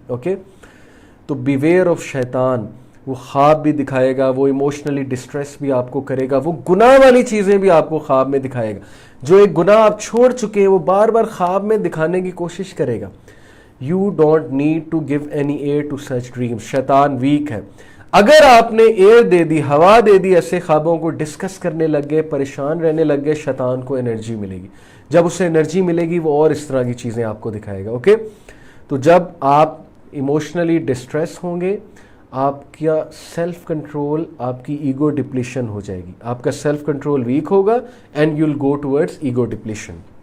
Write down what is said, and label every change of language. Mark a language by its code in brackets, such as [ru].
[ur] Okay, تو [en] Beware of شیطان. [ur] وہ خواب بھی دکھائے گا، وہ ایموشنلی ڈسٹریس بھی آپ کو کرے گا، وہ گناہ والی چیزیں بھی آپ کو خواب میں دکھائے گا. جو ایک گناہ آپ چھوڑ چکے ہیں وہ بار بار خواب میں دکھانے کی کوشش کرے گا. [en] You don't need to give any ear to such dream. [ur] شیطان ویک ہے. اگر آپ نے ایئر دے دی، ہوا دے دی ایسے خوابوں کو، ڈسکس کرنے لگ گئے، پریشان رہنے لگ گئے، شیطان کو انرجی ملے گی. جب اسے انرجی ملے گی وہ اور اس طرح کی چیزیں آپ کو دکھائے گا. اوکے، تو جب آپ ایموشنلی ڈسٹریس ہوں گے، آپ کا سیلف کنٹرول، آپ کی ایگو ڈپلیشن ہو جائے گی. آپ کا سیلف کنٹرول ویک ہوگا [en] And you will go towards ego depletion.